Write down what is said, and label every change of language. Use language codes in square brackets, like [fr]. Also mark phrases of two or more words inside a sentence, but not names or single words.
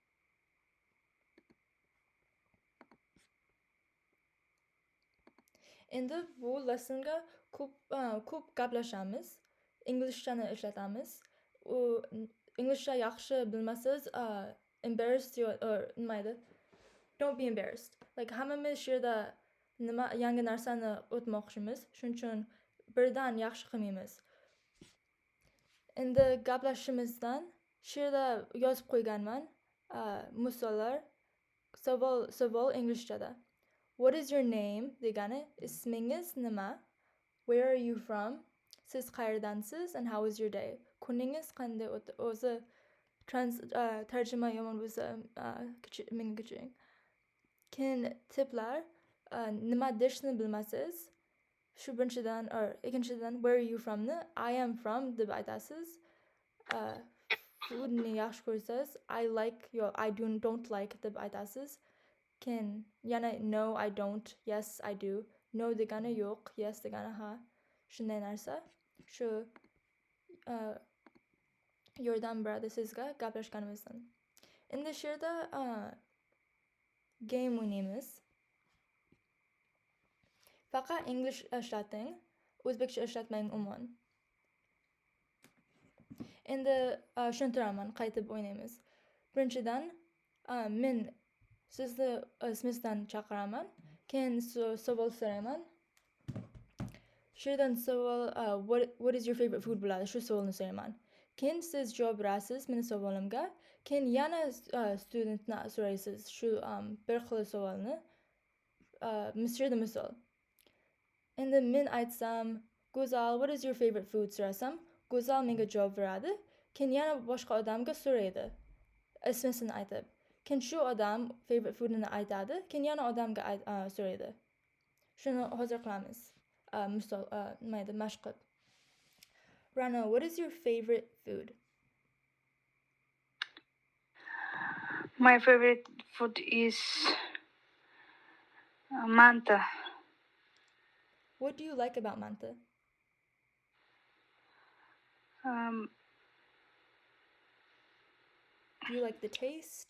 [uz] Endi bu lessonga ko'p gaplashamiz. Inglizchani ishlatamiz. Inglizcha yaxshi bilmasangiz, [en] embarrassed or [uz] nima edi? [en] Don't be embarrassed. [uz] Like hammamiz shu yerda nima yangi narsani o'tmoqchimiz. Shuning uchun birdan yaxshi qilmaymiz. Endi gaplashishimizdan shu yerda yozib qo'yganman. Misollar, savol inglizchada. [en] What is your name [uz] degani ismingiz nima? [en] Where are you from? [uz] Siz qayerdansiz? [en] And how was your day? [uz] Kuningiz qanday o'tdi? O'zi tarjima yomon bo'lsa menga kechiring. Keyin tiplar, nima deshni bilmasangiz, shu birinchidan ikkinchidan [en] where are you from [uz] ni [en] I am from [uz] deb aytasiz. Foodni yaxshi ko'rsangiz [en] I like [uz] yo [en] I don't like [uz] deb aytasiz. Keyin yana [en] no I don't, yes I do. [uz] No degani yo'q, yes degani ha. Shunday narsa. Shu yordam beradi sizga gaplashganimizdan. Endi shu yerda game o'ynaymiz. Faqat English ishlating, o'zbekcha ishlatmang umuman. Endi tushuntiraman, qaytib o'ynaymiz. Birinchidan men sizni ismingizdan chaqiraman, keyin savol so'rayman. Shu yerdan savol [en] what is your favorite food [uz] bo'ladi, shu savolni so'rayman. Keyin siz javob berasiz meni savolimga, keyin yana studentni so'raysiz shu bir xil savolni. Misol. Endi men aytsam, Go'zal, [en] what is your favorite food [uz] so'rasam, Go'zal menga javob beradi. Keyin yana boshqa odamga so'raydi. Ismini aytib. Keyin shu odam [en] favorite foodini [uz] aytadi, keyin yana odamga so'raydi. Shuni hozir qilamiz. Misol, nima edi, mashq qilib. [en] Rana, what is your favorite food? My favorite food is manta. What do you like about manta? Do you like the taste?